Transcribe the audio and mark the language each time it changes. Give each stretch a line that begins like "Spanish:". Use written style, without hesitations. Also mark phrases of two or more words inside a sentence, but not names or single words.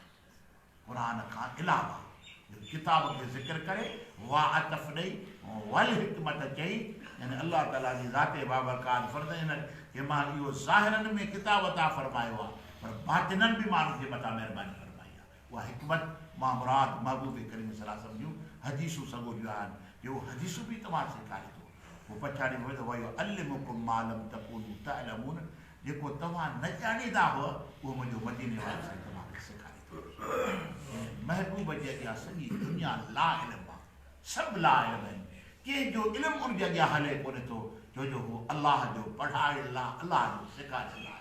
Sindhi: क़ुरान खां अलावा किताब खे ज़िक्र करे वाह अतफ़ ॾेई
Arabic: والحكمة
Sindhi: चई, यानी अलाह ताला जी ज़ाते बाबरकात फरमाइनि कि मां इहो ज़ाहिरनि में किताब अता फरमायो आहे, पर बातिननि बि माण्हुनि जे मथां महिरबानी फरमाई आहे। उहा हिकमत मां मुराद महबूब करीम
Arabic: صلى الله عليه وسلم
Sindhi: जूं हदीसूं सॻोदियूं आहिनि, जो हदीसूं बि तव्हां सेखारे थो। पोइ पछाड़ी में वयो
Arabic: علمكم ما لم تكونوا تعلمون,
Sindhi: जेको तव्हां न ॼाणींदा हुआ उहो मुंहिंजो मदीने वारो साईं तव्हांखे सेखारे थो। महबूब जे अॻियां सॼी दुनिया ला इल्म आहे, सभु ला इल्म आहिनि, कंहिंजो इल्मु उनजे अॻियां हले कोन्हे थो, छो जो हू अलाह जो पढ़ायल आहे, अलाह जो सेखारियल आहे।